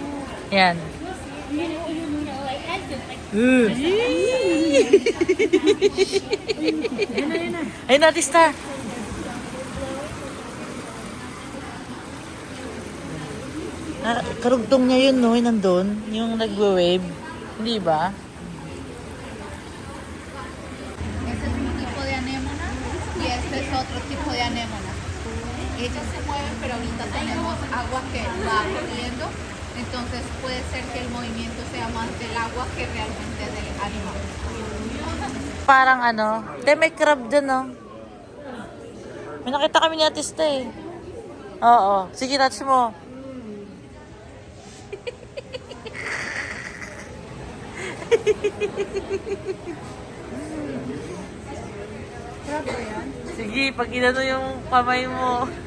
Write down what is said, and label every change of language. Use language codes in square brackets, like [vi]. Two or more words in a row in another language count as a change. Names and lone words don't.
[tl] Yan. Ayun, artista. Karugtong niya yun, no? Yung nandun. Yung nagwe-wave. Hindi ba? [es] Este es un tipo de anémona y este es otro tipo de anémona. Ellos se mueven, pero ahorita tenemos agua que va corriendo, entonces puede ser que el movimiento sea más del agua que realmente del animal. [tl] Parang ano. May crab dun, no? May nakita kami ni artista eh. Oo. Sige, touch mo. Sige, pag inano yung kamay mo.